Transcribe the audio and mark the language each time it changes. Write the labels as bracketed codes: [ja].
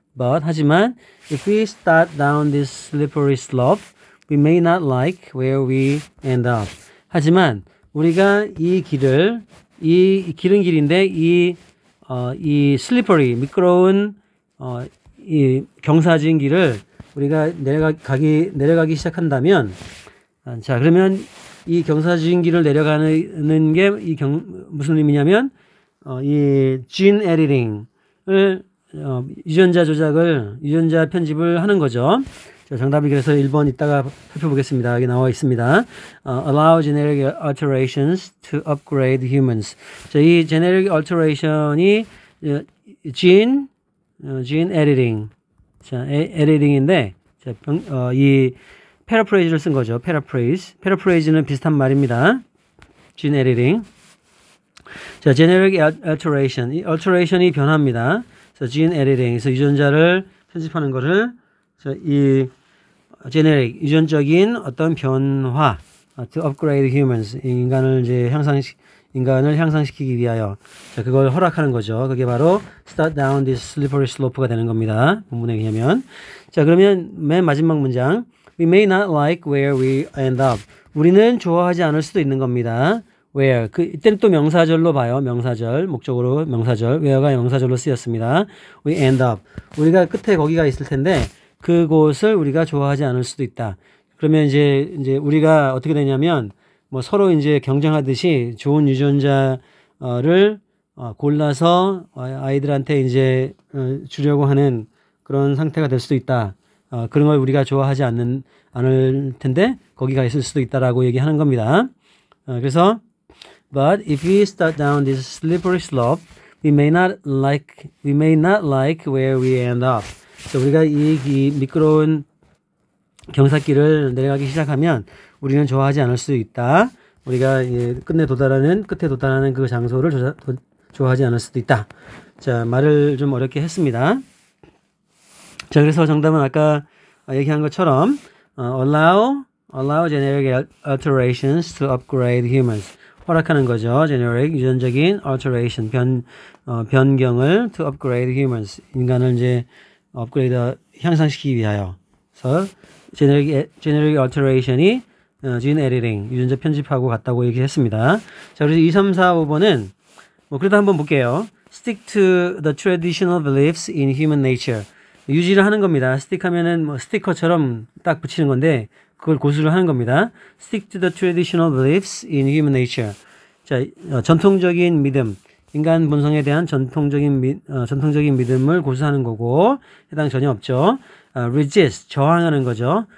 [en] But [ko] 하지만 [en] if we start down this slippery slope, we may not like where we end up. [ko] 하지만 우리가 이 길을 이 길은 길인데 이 slippery 미끄러운 이 경사진 길을 우리가 내려가기 시작한다면, 자, 그러면 이 경사진 길을 내려가는 게 무슨 의미냐면 이 gene editing을 유전자 편집을 하는 거죠. 자, 정답이 그래서 1번 이따가 살펴보겠습니다. 여기 나와 있습니다. [en] Allow genetic alterations to upgrade humans. [ko] 자, 이 genetic alteration이 gene editing. 자, editing인데, 자, 이 paraphrase를 쓴 거죠. paraphrase는 비슷한 말입니다. gene editing. 자, genetic alteration. 이 alteration이 변화입니다. 그래서 gene editing. 그래서 유전자를 편집하는 거를, 자, 이 genetic, 유전적인 어떤 변화, [en] to upgrade humans, [ko] 인간을 향상시키기 위하여, 자, 그걸 허락하는 거죠. 그게 바로 [en] start down this slippery slope [ko] 가 되는 겁니다. 본문에 의하면. 자, 그러면 맨 마지막 문장. [en] We may not like where we end up. [ko] 우리는 좋아하지 않을 수도 있는 겁니다. where, 이때는 또 명사절로 봐요. 명사절, 목적으로 명사절, where가 명사절로 쓰였습니다. [en] we end up. [ko] 우리가 끝에 거기가 있을 텐데, 그곳을 우리가 좋아하지 않을 수도 있다. 그러면 이제 우리가 어떻게 되냐면, 뭐 서로 이제 경쟁하듯이 좋은 유전자를 골라서 아이들한테 이제 주려고 하는 그런 상태가 될 수도 있다. 그런 걸 우리가 좋아하지 않을 텐데 거기가 있을 수도 있다라고 얘기하는 겁니다. [en] 그래서 but if we start down this slippery slope, we may not like where we end up. [ko] 그래서 우리가 이 미끄러운 경사길을 내려가기 시작하면 우리는 좋아하지 않을 수 있다. 우리가 끝에 도달하는 그 장소를 좋아하지 않을 수도 있다. 자, 말을 좀 어렵게 했습니다. 자, 그래서 정답은 아까 얘기한 것처럼 [en] allow genetic alterations to upgrade humans. [ko] 허락하는 거죠. [en] genetic, [ko] 유전적인 [en] alteration, [ko] 변경을 [en] to upgrade humans. [ko] 인간을 이제 업그레이드, 향상시키기 위하여. 그래서 genetic alteration이 gene editing, 유전자 편집하고 같다고 얘기했습니다. 자, 그래서 2, 3, 4, 5번은 그래도 한번 볼게요. [en] stick to the traditional beliefs in human nature. [ko] 유지를 하는 겁니다. stick 하면은 뭐 스티커처럼 딱 붙이는 건데 그걸 고수를 하는 겁니다. [en] stick to the traditional beliefs in human nature. [ko] 자, 전통적인 믿음, 인간 본성에 대한 전통적인 믿음을 고수하는 거고 해당 전혀 없죠. resist, 저항하는 거죠.